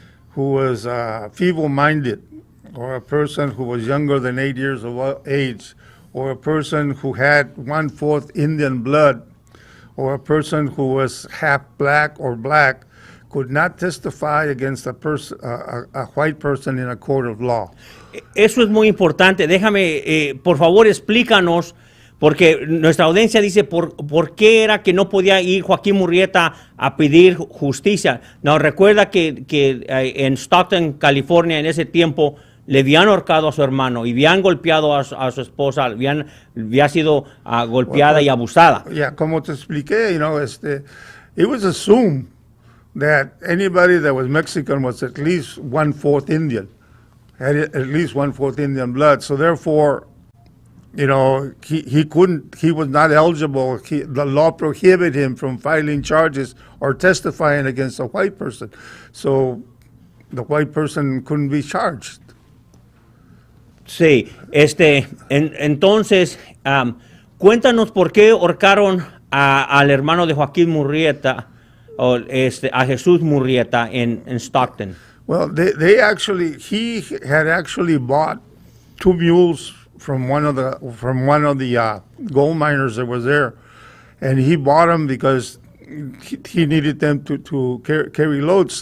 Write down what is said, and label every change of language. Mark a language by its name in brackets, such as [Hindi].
[English] who was feeble-minded, or a person who was younger than 8 years of age, or a person who had 1/4 Indian blood, or a person who was half black or black, could not testify against a white person in a court of law. [Spanish] Eso es muy importante. Déjame, por favor, explícanos, Porque nuestra audiencia dice, ¿por qué era que no podía ir Joaquín Murrieta a pedir justicia? No, recuerda que en Stockton, California, en ese tiempo, le habían ahorcado a su hermano y habían golpeado a su esposa, había sido golpeada y abusada. Como te expliqué, [English] it was assumed that anybody that was Mexican was at least 1/4 Indian, had at least 1/4 Indian blood. So therefore, he was not eligible. The law prohibited him from filing charges or testifying against a white person. So the white person couldn't be charged. [Spanish] Sí, entonces, cuéntanos por qué ahorcaron al hermano de Joaquín Murrieta, a Jesús Murrieta en Stockton. [English] Well, he had actually bought 2 mules from one of the gold miners that was there, and he bought them because he needed them to carry loads.